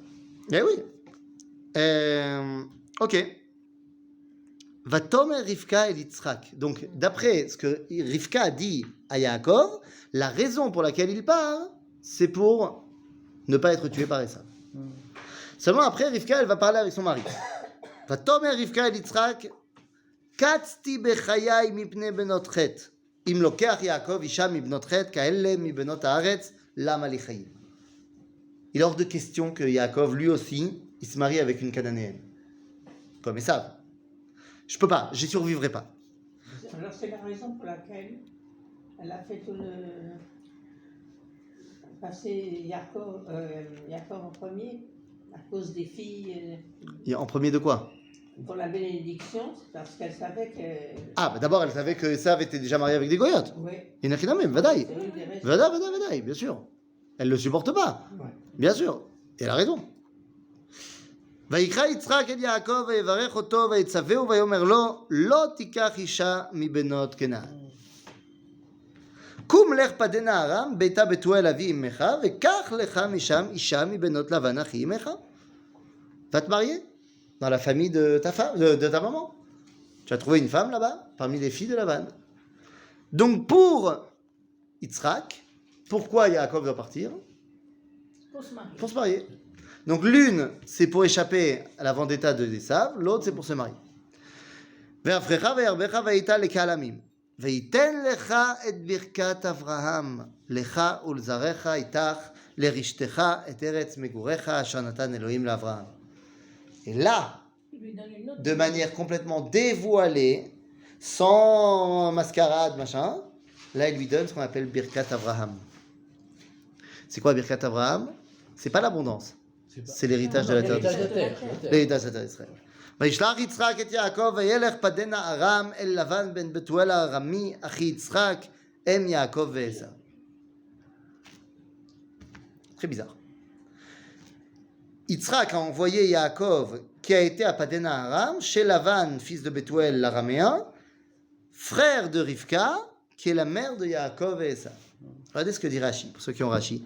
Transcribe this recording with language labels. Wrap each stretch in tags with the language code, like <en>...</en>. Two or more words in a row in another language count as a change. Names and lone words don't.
<fr>Eh oui. Ok. Vatomer Rivka et Yitzhak. Donc, d'après ce que Rivka a dit à Yaakov, la raison pour laquelle il part, c'est pour ne pas être tué par Esav. Seulement après, Rivka, elle va parler avec son mari.</fr> <he>ותאמר רבקה אל יצחק קצתי בחיי מפני בנות חת. אם לוקח יעקב אשה מבנות חת כאלה מבנות הארץ למה לי חיים.</he> <fr>Il est hors de question que Yaakov, lui aussi, il se marie avec une Cananéenne. Comme Esav. Je peux pas, j'y survivrai pas. Alors c'est la raison pour laquelle elle a fait tout passer Yaakov en premier, à cause des filles, Et en premier de quoi? pour la bénédiction, c'est parce qu'elle savait que... Ah, bah d'abord, elle savait que Esav était déjà marié avec des goyotes. Oui, Il n'a qu'un même, vadaï. c'est une des raisons. Vadaï, bien sûr. Elle le supporte pas. Ouais. Bien sûr. Et elle a raison.</fr> <he>ויקרא יצחק אל יעקב ויברך אותו ויצווהו ויאמר לו לא תיקח אישה מבנות כנען. קום לך פדנה ארם ביתה בתואל אבי אמך וקח לך משם אישה מבנות לבן אחי אמך.</he> <fr>Va te marier dans la famille de ta femme, de ta maman. Tu as trouvé une femme là-bas parmi les filles de Lavan. Donc pour Yitzhak, pourquoi Yaakov doit partir? Pour se marier. Pour se marier. Donc l'une, c'est pour échapper à la vendetta de Esav, l'autre, c'est pour se marier.</fr> <he>ואפרך וירבך והיית לקהל עמים. וייתן לך את ברכת אברהם, לך ולזרעך איתך, לרשתך את ארץ מגוריך, אשר נתן אלוהים לאברהם.</he> <fr>Et là, Il lui donne une autre. de manière complètement dévoilée, sans mascarade, machin, là, il lui donne ce qu'on appelle Birkat Avraham. C'est quoi Birkat Avraham? C'est pas l'abondance, c'est l'héritage de la terre L'héritage d'Israël. de terre. l'héritage de la terre d'Israël.</fr> <he>וישלח יצחק את יעקב וילך פדנה ארם אל לבן בן בתואל הארמי אחי יצחק אם יעקב ועשו.</he> <fr>Très bizarre. Yitzhak a envoyé Yaakov qui a été à Padena Aram chez Lavan, fils de Bethuel l'araméen, frère de Rivka, qui est la mère de Yaakov et Esav. Regardez ce que dit Rashi, pour ceux qui ont Rashi.</fr>